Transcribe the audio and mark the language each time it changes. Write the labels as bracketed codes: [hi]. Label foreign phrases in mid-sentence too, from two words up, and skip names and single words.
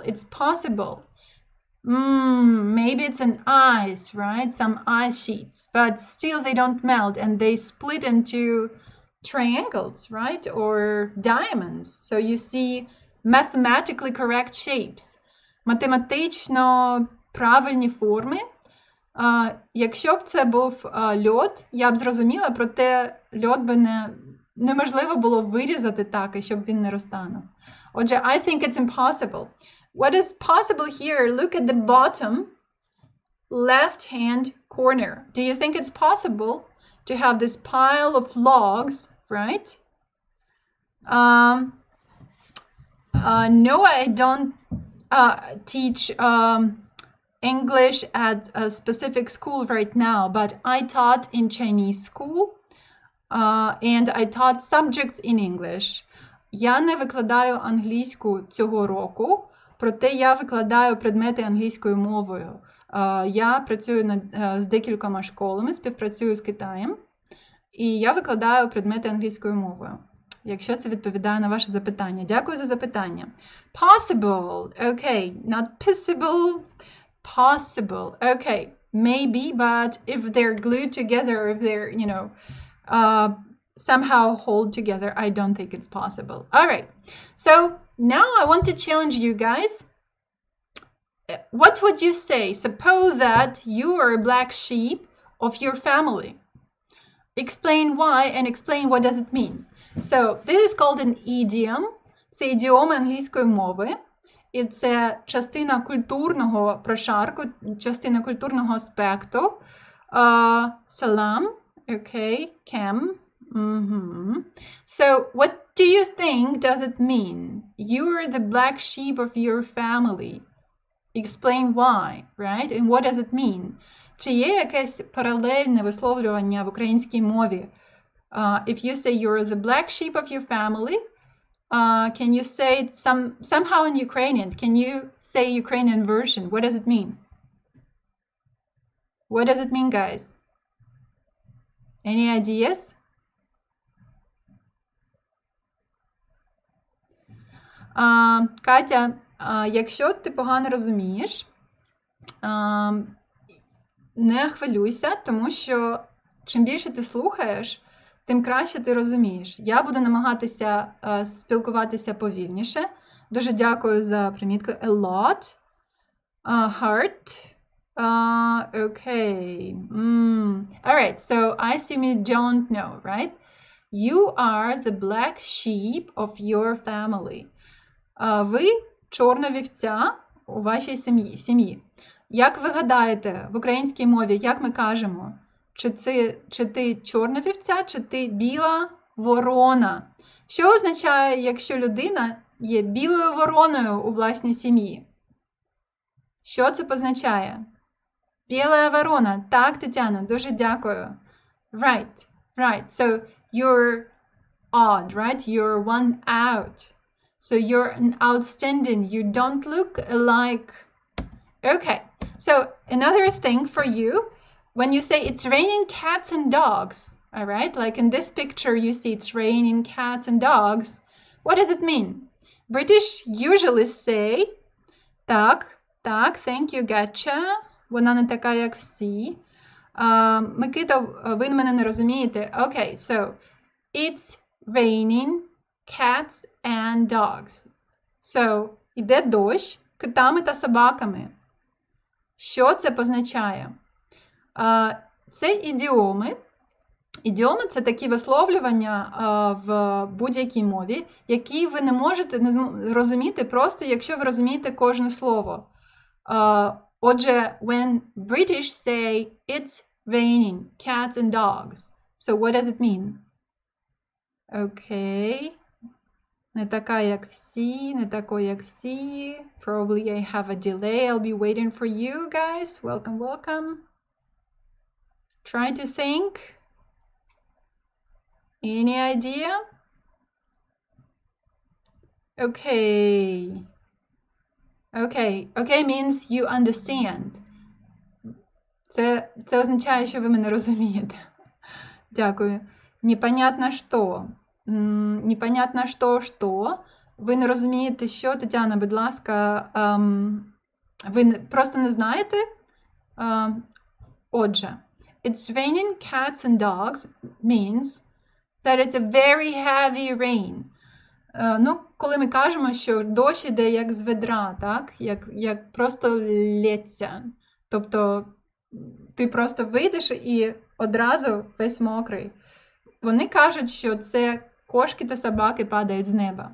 [en] It's possible. Maybe it's an ice, right? Some ice sheets, but still they don't melt and they split into triangles, right? Or diamonds. So you see mathematically correct shapes. [uk] Математично правильні форми. Якщо б це був льод, я б зрозуміла, проте льод би неможливо було вирізати так, і щоб він не розтанув. Отже, [en] I think it's impossible. What is possible here? Look at the bottom left-hand corner. Do you think it's possible to have this pile of logs, right? No, I don't teach English at a specific school right now, but I taught in Chinese school and I taught subjects in English. [uk] Я не викладаю англійську цього року, проте я викладаю предмети англійською мовою. Я працюю з декількома школами, співпрацюю з Китаєм, і я викладаю предмети англійською мовою. Якщо це відповідає на ваше запитання. Дякую за запитання. [en] Possible. Okay. Not possible. Possible. Okay. Maybe, but if they're glued together, if they're, you know, somehow hold together, I don't think it's possible. All right. So now I want to challenge you guys. What would you say? Suppose that you are a black sheep of your family. Explain why and explain what does it mean. So, this is called an idiom. [uk] Це ідіоми англійської мови. І це частина культурного прошарку, частина культурного аспекту. [en] Salam, okay, kem. So, what do you think does it mean? You're the black sheep of your family. Explain why, right? And what does it mean? [uk] Чи є якесь паралельне висловлювання в українській мові? [en] If you say you're the black sheep of your family, can you say it somehow in Ukrainian? Can you say Ukrainian version? What does it mean? What does it mean, guys? Any ideas? [uk] Катя, якщо ти погано розумієш, не хвилюйся, тому що чим більше ти слухаєш, тим краще ти розумієш. Я буду намагатися спілкуватися повільніше. Дуже дякую за примітку. [en] A lot. Heart. Okay. Alright, so I assume you don't know, right? You are the black sheep of your family. [uk] Ви чорна вівця у вашій сім'ї. Як ви гадаєте, в українській мові, як ми кажемо? Чи ти чорна вівця, чи ти біла ворона? Що означає, якщо людина є білою вороною у власній сім'ї? Що це позначає? Біла ворона. Так, Тетяна, дуже дякую. [en] Right. So, you're odd, right? You're one out. So, you're an outstanding. You don't look alike. Okay. So, another thing for you. When you say it's raining cats and dogs, all right? Like in this picture, you see it's raining cats and dogs. What does it mean? British usually say, так, thank you, gotcha. [uk] Вона не така, як всі. Микита, ви мене не розумієте. [en] Okay, so it's raining cats and dogs. So, [uk] іде дощ котами та собаками. Що це позначає? Це ідіоми. Ідіоми – це такі висловлювання в будь-якій мові, які ви не можете розуміти просто, якщо ви розумієте кожне слово. Отже, [en] when British say it's raining cats and dogs, so what does it mean? Okay. [uk] Не така, як всі, не такої, як всі. [en] Probably I have a delay. I'll be waiting for you guys. Welcome, welcome. Try to think. Any idea? Okay. Okay. Okay means you understand. [uk] Це означає, що ви мене розумієте. Дякую. Непонятно що. Непонятно що. Ви не розумієте, що, Тетяна, будь ласка, ви просто не знаєте? Отже, [en] it's raining cats and dogs means that it's a very heavy rain. [uk] Коли ми кажемо, що дощ іде як з ведра, так? Як просто лється. Тобто, ти просто вийдеш і одразу весь мокрий. Вони кажуть, що це кошки та собаки падають з неба.